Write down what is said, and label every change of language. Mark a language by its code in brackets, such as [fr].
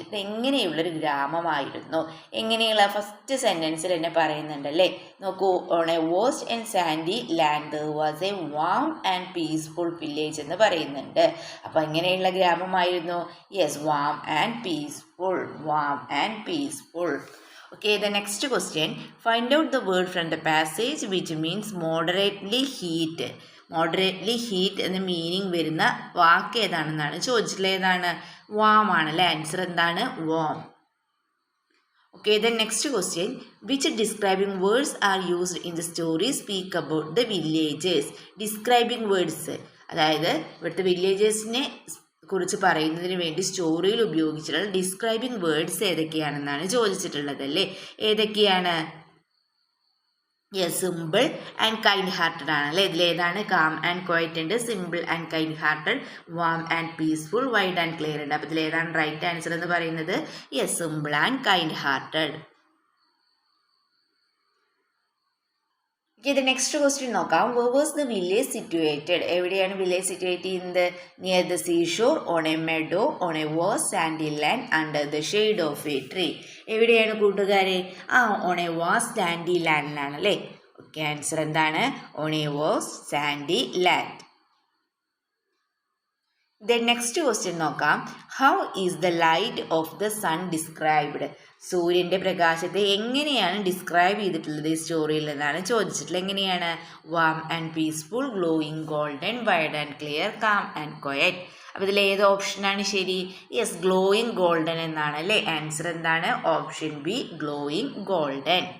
[ml] ഇത് എങ്ങനെയുള്ളൊരു ഗ്രാമമായിരുന്നു. എങ്ങനെയുള്ള ഫസ്റ്റ് സെൻറ്റൻസിൽ തന്നെ പറയുന്നുണ്ടല്ലേ. നോക്കൂ, [en] on a waste and sandy land there was a warm and peaceful village [ml] എന്ന് പറയുന്നുണ്ട്. അപ്പോൾ എങ്ങനെയുള്ള ഗ്രാമമായിരുന്നു, yes, [en] Warm and peaceful, warm and peaceful. Okay, the next question, find out the word from the passage which means moderately heat. [ml] Moderately heat എന്ന meaning വരുന്ന വാക്ക് ഏതാണെന്നാണ് ചോദിച്ചിട്ടുള്ളത്. ഏതാണ്, warm ആണല്ലേ. Answer എന്താണ്, warm. [en] Okay, the next question, which describing words are used in the story speak about the villages. [ml] Describing words, അതായത് ഇവിടുത്തെ വില്ലേജസിനെ കുറിച്ച് പറയുന്നതിന് വേണ്ടി സ്റ്റോറിയിൽ ഉപയോഗിച്ചിട്ടുള്ള ഡിസ്ക്രൈബിംഗ് വേർഡ്സ് ഏതൊക്കെയാണെന്നാണ് ചോദിച്ചിട്ടുള്ളത് അല്ലേ. ഏതൊക്കെയാണ്, yes, [en] simple and kind hearted [ml] ആണല്ലേ. ഇതിലേതാണ്, [en] Calm and quiet ഉണ്ട്, simple and kind hearted, warm and peaceful, wide and clear ഉണ്ട്. [ml] അപ്പോൾ ഇതിലേതാണ് റൈറ്റ് ആൻസർ എന്ന് പറയുന്നത്, yes, simple and kind hearted. [en] Okay, the next question [ml] നോക്കാം. [en] Where was the village situated? [ml] എവിടെയാണ് വില്ലേജ് സിറ്റുവേറ്റ് ചെയ്യുന്നത്? [en] Near the seashore, on a meadow, on a vast sandy land, under the shade of a tree. [ml] എവിടെയാണ് കൂട്ടുകാരെ, on A vast Sandy ലാൻഡിലാണ് അല്ലേ. Okay, answer എന്താണ്, [en] On a vast sandy land. Then next question [ml] നോക്കാം. [en] How is the light of the sun described? [ml] സൂര്യൻ്റെ പ്രകാശത്തെ എങ്ങനെയാണ് describe ചെയ്തിട്ടുള്ളത് ഈ സ്റ്റോറിയിൽ എന്നാണ് ചോദിച്ചിട്ടുള്ളത്. എങ്ങനെയാണ്, [en] Warm and peaceful, glowing golden, wide and clear, calm and quiet. [ml] അപ്പോൾ ഇതിൽ ഏത് ഓപ്ഷനാണ് ശരി, യെസ്, ഗ്ലോയിങ് ഗോൾഡൻ എന്നാണ് അല്ലേ. ആൻസർ എന്താണ്, ഓപ്ഷൻ ബി, ഗ്ലോയിങ് ഗോൾഡൻ.